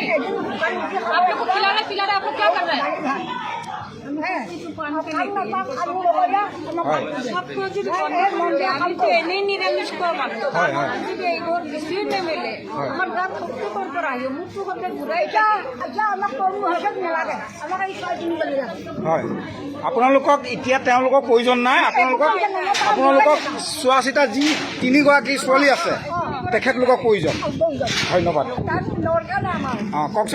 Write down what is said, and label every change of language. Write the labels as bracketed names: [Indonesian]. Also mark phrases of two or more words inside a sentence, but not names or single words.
[Hindi] आप लोग को खिलाना पिलाना आपको क्या करना है? [Assamese] নিরামিষ আপোনালোকক এতিয়া তেওঁলোকৰ প্ৰয়োজন নাই আপোনালোকক চোৱা চিতা যি তিনিগৰাকী ছোৱালী আছে তেখেতলোকক প্ৰয়োজন ধন্যবাদ কওকচোন